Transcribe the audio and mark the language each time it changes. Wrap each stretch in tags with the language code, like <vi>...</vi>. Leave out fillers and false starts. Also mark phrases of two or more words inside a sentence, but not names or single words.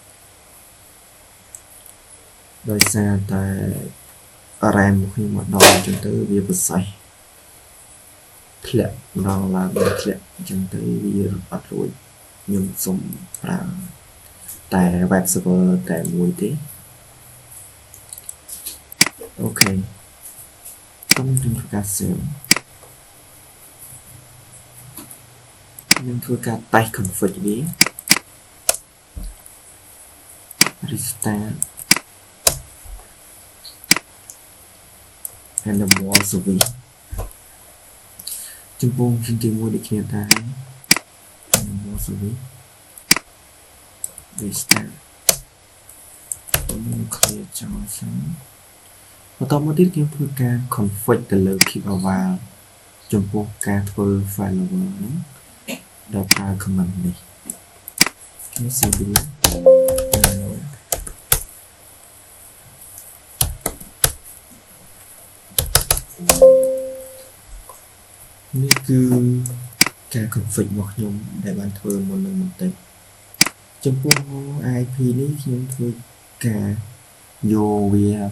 <km>ដោយសារតែ RAM ខ្ញុំមកដល់អញ្ចឹងទៅវាពិសេសធ្លាក់ដល់ឡើងធ្លាក់អញ្ចឹងទៅវាអត់រួចខ្ញុំសុំប្រើតែ</km> <en>web server</en> <km>តែមួយទេ អូខេខ្ញុំធ្វើការ save ខ្ញុំធ្វើការតេស្ត config វា</km> <en>restart and the more service</en> <km>ចំពោះជំទីមួយដូចគ្នាដែរ</km> <en>and the more service restart</en> <km>ខ្ញុំ clear ចោលសិនបន្តមកទៀតខ្ញុំធ្វើការ config ទៅលើ</km> <en>keep a while</en> <km>ចំពោះការធ្វើ failover ហ្នឹងដោយប្រើ command នេះគេ cd នេះគឺការ config របស់ខ្ញុំដែលបានធ្វើមុននឹងបន្តិចចំពោះ IP នេះខ្ញុំធ្វើការយកវា</km>